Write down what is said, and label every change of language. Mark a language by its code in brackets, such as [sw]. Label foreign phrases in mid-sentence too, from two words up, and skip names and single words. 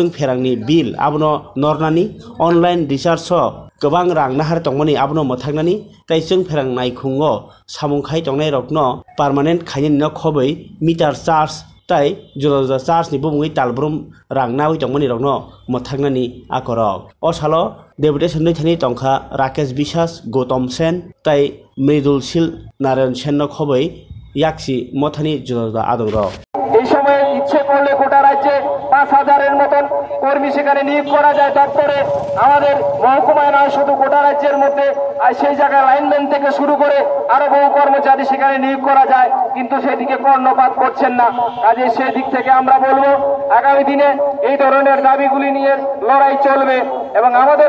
[brx] फेरांनि बिल आबनो नरनानि अनलाइन रिसार्च गोबां रां नाहार तंमनि आबनो मथांनानि ताई जों फेरांनाय खुंगो सामुंखाय तंनाय रकनो पार्मानेन्ट खायनि न खबै मिटार चार्ज ताई जुदा चार्ज नि बुङै तालब्रुम रां नावै तंमनि रकनो मथांनानि आकरक अ सालो डेपुटेसन दैथानि तंखा राकेश बिसास गौतम सेन ताई मृदुल शील नारायण सेन न खबै याक्सी मथानि जुदा आदरक [bn] এই সময়ে ইচ্ছে করলে গোটা রাজ্যে 5000-এর মতন কর্মী সেখানে নিয়োগ করা যায় দপ্তরে আমাদের মহকুমায় নয় শুধু গোটা রাজ্যের মধ্যে আর সেই জায়গায় লাইনম্যান থেকে শুরু করে আরো বহু কর্মচারী সেখানে নিয়োগ করা যায় কিন্তু সেদিকে কর্ণপাত করছেন না কাজে সেই দিক থেকে আমরা বলবো আগামী দিনে এই ধরনের দাবিগুলি নিয়ে লড়াই চলবে এবং আমাদের